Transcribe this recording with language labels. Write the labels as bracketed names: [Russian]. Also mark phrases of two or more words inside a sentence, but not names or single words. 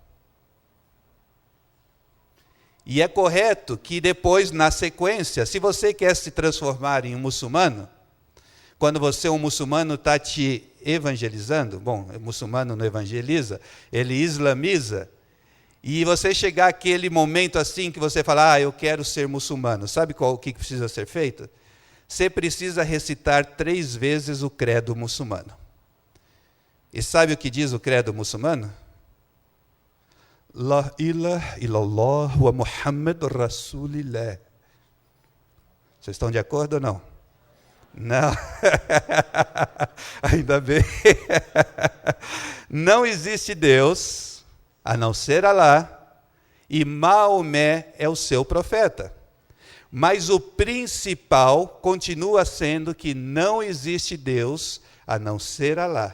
[Portuguese] E é correto que depois, na sequência, se você quer se transformar em um muçulmano, quando você, um muçulmano, está te evangelizando, bom, o muçulmano não evangeliza, ele islamiza, e você chegar àquele momento assim que você fala, eu quero ser muçulmano, sabe o que precisa ser feito? Você precisa recitar 3 vezes o credo muçulmano. E sabe o que diz o credo muçulmano? [Arabic] لا إله إلا الله و محمد رسول الله. [Portuguese] Vocês estão de acordo ou não? Não. Ainda bem. Não existe Deus a não ser Alá, e Maomé é o seu profeta. Mas o principal continua sendo que não existe Deus a não ser Alá.